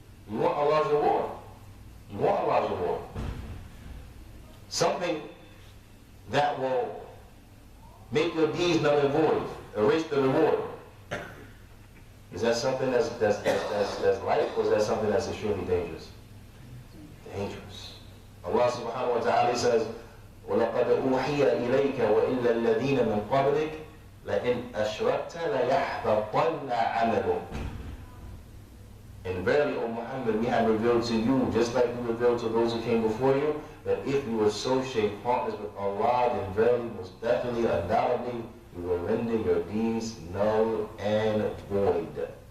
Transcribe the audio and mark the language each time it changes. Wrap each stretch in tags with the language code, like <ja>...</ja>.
<en>You want Allah's reward. You want Allah's reward. Something that will make your deeds null and void, erase the reward. Is that something that's light, or is that something that's extremely dangerous? Dangerous. Allah subhanahu wa ta'ala says,</en> <ar>وَلَقَدْ أُوحِيَ إِلَيْكَ وَإِلَّا الَّذِينَ مِنْ قَبْلِكَ لَإِنْ أَشْرَكْتَ لَيَحْبَطَنَّ عَمَلُكَ.</ar> <en>And verily, O Muhammad, we have revealed to you, just like we revealed to those who came before you, that if you associate partners with Allah, then verily, most definitely, undoubtedly, you will render your deeds null and void.</en>